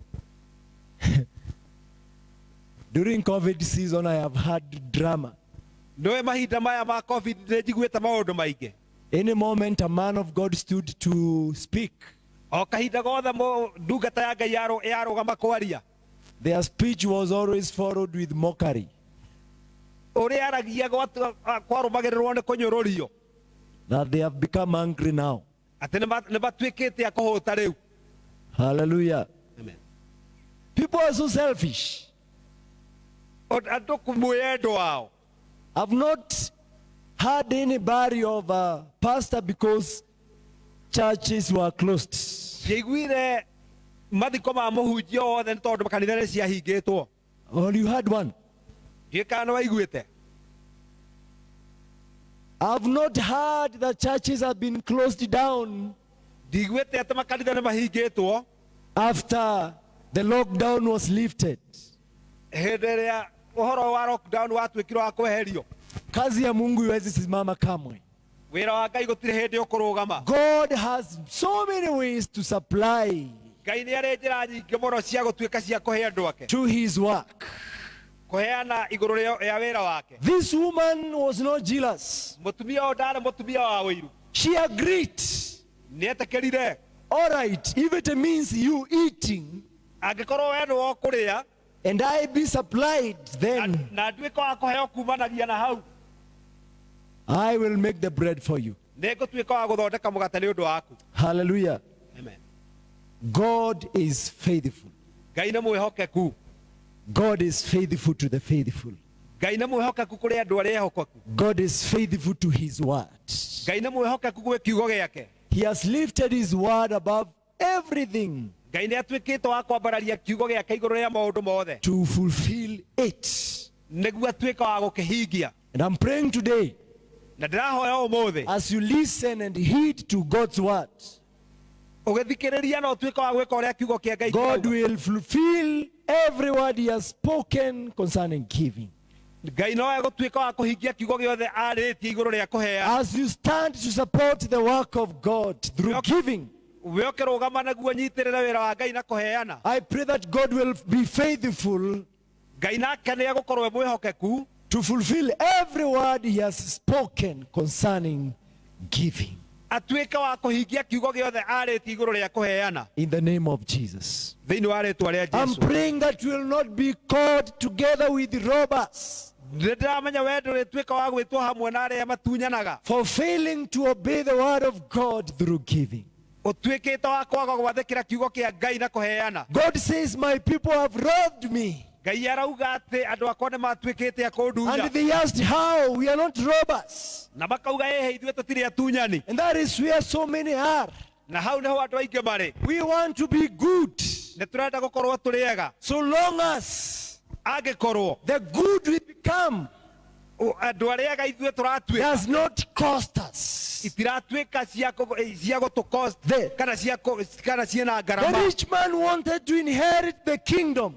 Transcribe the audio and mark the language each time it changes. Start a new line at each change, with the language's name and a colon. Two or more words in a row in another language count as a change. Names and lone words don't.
English: During COVID season, I have had drama.
Kikuyu: Nĩwe mahinda maya ma COVID nĩ njiguĩte maũndũ maingĩ.
English: Any moment a man of God stood to speak,
Kikuyu: O kahinda gothe ndungata ya Ngai yarũgama kwaria,
English: their speech was always followed with mockery.
Kikuyu: ũrĩa aragia kwarũmagĩrĩrwo nĩ kũnyũrũrio,
English: That they have become angry now.
Kikuyu: atĩ nĩ matuĩkĩte a kũhũta rĩu.
English: Hallelujah. Amen. People are so selfish.
Kikuyu: Andũ mwĩyendo wao.
English: I've not heard anybody of a pastor because churches were closed.
Kikuyu: Ndiaiguire mathiko ma mũhunjia othe nĩ tondũ kanitha nĩ ciahingĩtwo.
English: Well, you had one.
Kikuyu: Ndiekana waiguite.
English: I've not heard that churches have been closed down
Kikuyu: Ndigwite ati makanitha nĩ mahingĩtwo
English: after the lockdown was lifted.
Kikuyu: hĩndĩ ĩrĩa ũhoro wa lockdown watuĩkire wa kweherio.
Swahili: Kazi ya Mungu iwezi simama kamwe.
Kikuyu: Wĩra wa Ngai gũtirĩ hĩndĩ ũkũrũgama.
English: God has so many ways to supply
Kikuyu: Ngai nĩ arĩ njĩra nyingĩ mũno cia gũtuĩka cia kũhe andũ ake,
English: to his work.
Kikuyu: kũheana igũrũ rĩa wĩra wake.
English: This woman was not jealous.
Kikuyu: Mũtumia ũyũ ndarĩ mũtumia wa ũiru,
English: She agreed.
Kikuyu: nĩ etĩkĩrire
English: All right, if it means you eating
Kikuyu: angĩkorwo we nĩ wo kũrĩa
English: and I be supplied, then
Kikuyu: na nduĩka wa kũheo kumanagia na hau,
English: I will make the bread for you.
Kikuyu: nĩ ngũtuĩka wa gũthondeka mũgate nĩ ũndũ waku.
English: Hallelujah. Amen. God is faithful.
Kikuyu: Ngai nĩ mwĩhokeku.
English: God is faithful to the faithful.
Kikuyu: Ngai nĩ mwĩhokeku kũrĩ andũ arĩa ehokeku.
English: God is faithful to his word.
Kikuyu: Ngai nĩ mwĩhokeku gwĩ kiugo gĩake.
English: He has lifted his word above everything
Kikuyu: Ngai nĩ atuĩkĩte wa kwambararia kiugo gĩake igũrũ rĩa maũndũ mothe
English: to fulfill it.
Kikuyu: nĩguo atuĩke wa gũkĩhingia.
English: And I'm praying today,
Kikuyu: Na ndĩrahoya ũmũthĩ
English: as you listen and heed to God's word,
Kikuyu: ũgĩthikĩrĩria na ũtuĩke wa gwĩka ũrĩa kiugo kĩa Ngai
English: God
Kikuyu: kĩrauga.
English: will fulfill every word he has spoken concerning giving.
Kikuyu: Ngai no egũtuĩka wa kũhingia kiugo gĩothe arĩtie igũrũ rĩa kũheana.
English: As you stand to support the work of God through giving,
Kikuyu: We ũkĩrũgama naguo nyitĩrĩre wĩra wa Ngai na kũheana.
English: I pray that God will be faithful
Kikuyu: Ngai nake nĩ egũkorwo e mwĩhokeku
English: to fulfill every word he has spoken concerning giving.
Kikuyu: atuĩke wa kũhingia kiugo gĩothe arĩtie igũrũ rĩa kũheana
English: In the name of Jesus.
Kikuyu: thĩinĩ wa rĩĩtwa rĩa
English: I'm
Kikuyu: Jesũ.
English: praying that you will not be caught together with robbers
Kikuyu: Nĩ ndĩramenya we ndũrĩtuĩka wa gwĩtwo hamwe na arĩa matunyanaga,
English: for failing to obey the word of God through giving.
Kikuyu: ũtuĩkĩte wa kwaga gwathĩkĩra kiugo kĩa Ngai na kũheana.
English: God says, my people have robbed me.
Kikuyu: Ngai arauga atĩ andũ akwa nĩ matuĩkĩte a kũndunya,
English: And they asked how? We are not robbers.
Kikuyu: na makauga ĩhĩ ithuĩ tũtirĩ atunyani.
English: And that is where so many are.
Kikuyu: Na hau nĩho andũ aingĩ marĩ.
English: We want to be good.
Kikuyu: Nĩ tũrenda gũkorwo tũrĩ ega.
English: So long as
Kikuyu: Angĩkorwo
English: the good we become
Kikuyu: andũ arĩa ega ithuĩ tũratuĩka
English: does not cost us.
Kikuyu: itiratuĩka cia gũtũcost
English: The
Kikuyu: kana ciĩna ngarama.
English: rich man wanted to inherit the kingdom.